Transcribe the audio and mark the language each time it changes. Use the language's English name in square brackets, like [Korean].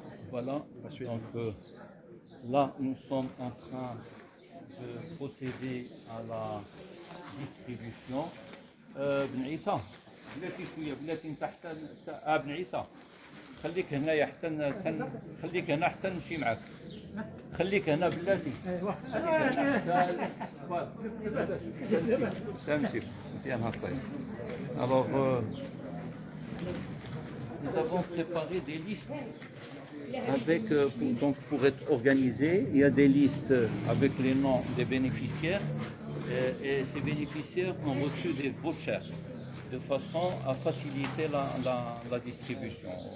[French] Voilà, donc là nous sommes en train de procéder à la distribution. [Arabic] بن عيسى بلاتي شويه بلاتي انت حتى بن عيسى خليك هنايا حتى خليك هنا حتى نمشي معاك خليك هنا بلاتي تمشي مزيان هكا. [French] Alors nous avons préparé des listes avec donc pour être organisé, il y a des listes avec les noms des bénéficiaires. Et ces bénéficiaires ont reçu des vouchers de façon à faciliter la distribution.